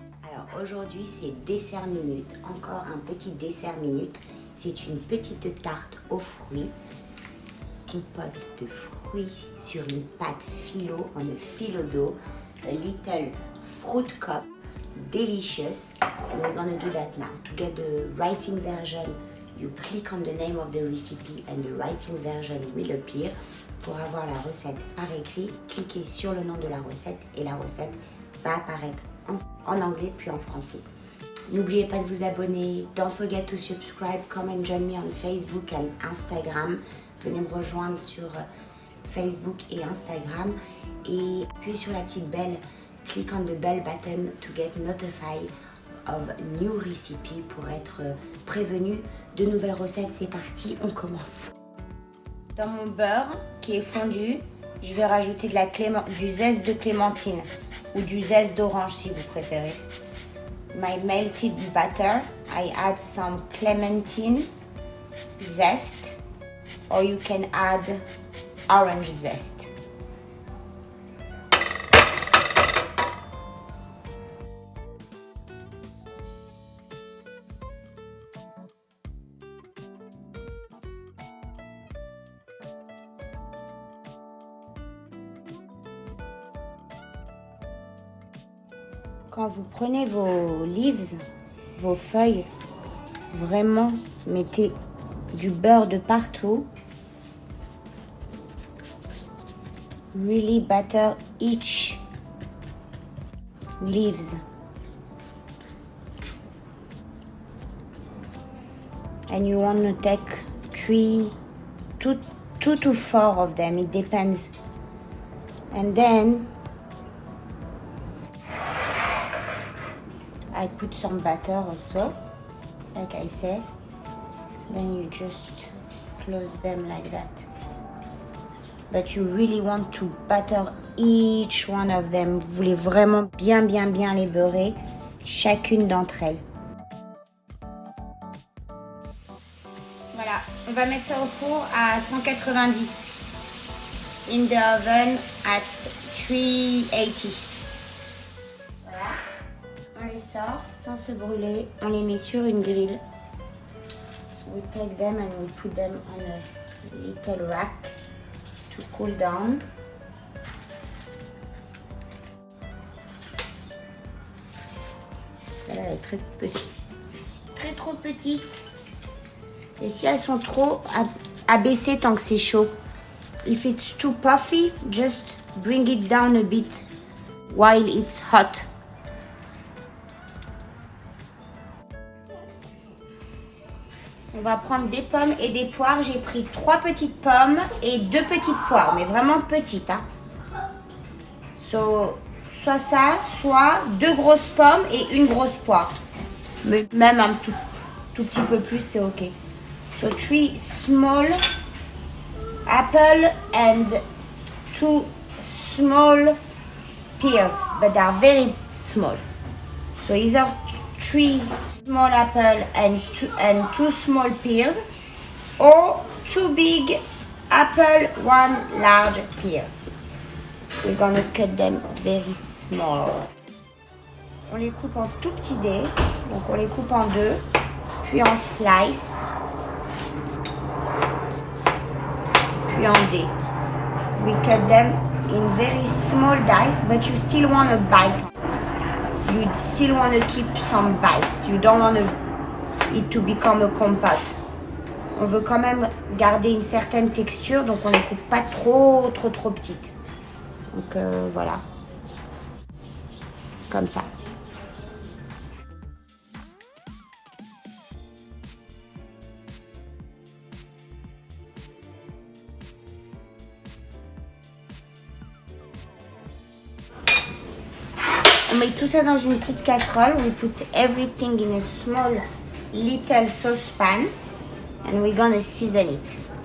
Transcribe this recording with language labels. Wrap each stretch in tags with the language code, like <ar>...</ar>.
<fr>Alors aujourd'hui c'est dessert minute, encore un petit dessert minute. C'est une petite tarte aux fruits, compote de fruits sur une pâte phyllo,</fr> <en>on a phyllo dough, a little fruit cup, delicious. And we're gonna do that now. To get the writing version, you click on the name of the recipe and the writing version will appear.</en> <fr>Pour avoir la recette par écrit, cliquez sur le nom de la recette et la recette va apparaître en anglais puis en français. N'oubliez pas de vous abonner.</fr> <en>Don't forget to subscribe. Come and join me on Facebook and Instagram.</en> <fr>Venez me rejoindre sur Facebook et Instagram. Et appuyez sur la petite belle.</fr> <en>Click on the bell button to get notified of new recipe</en> <fr>pour être prévenu de nouvelles recettes. C'est parti, on commence. Dans mon beurre qui est fondu, je vais rajouter du zeste de clémentine ou du zeste d'orange si vous préférez.</fr> <en>My melted butter, I add some clementine zest or you can add orange zest.</en> <fr>Quand vous prenez vos leaves, vos feuilles, vraiment mettez du beurre de partout.</fr> <en>Really butter each leaves. And you want to take two to four of them, it depends. And then I put some butter also, like I said. Then you just close them like that. But you really want to butter each one of them.</en> <fr>Vous voulez vraiment bien les beurrer, chacune d'entre elles. Voilà, on va mettre ça au four à 190.</fr> <en>In the oven at 380.</en> <fr>On les sort sans se brûler, on les met sur une grille.</fr> <en>We take them and we put them on a little rack to cool down.</en> <fr>Celle-là elle est très petite, trop petite. Et si elles sont trop abaissées tant que c'est chaud,</fr> <en>if it's too puffy, just bring it down a bit while it's hot.</en> <fr>On va prendre des pommes et des poires. J'ai pris 3 petites pommes et 2 petites poires, mais vraiment petites. Hein. Soit ça, soit 2 grosses pommes et une grosse poire. Mais même un tout petit peu plus, c'est ok.</fr> <en>So 3 small apple and 2 small pears, but they are very small. So either 3 small apple and 2 small pears, or 2 big apple, 1 large pear. We're gonna cut them very small.</en> <fr>On les coupe en tout petits dés, donc on les coupe en 2, puis en slice, puis en dés.</fr> <en>We cut them in very small dice, but you still want to bite. You still want to keep some bites. You don't want it to become a compote.</en> <fr>On veut quand même garder une certaine texture, donc on ne les coupe pas trop petites. Donc voilà, comme ça. On met tout ça dans une petite casserole.</fr> <en>We put everything in a small little saucepan and we're gonna season it.</en>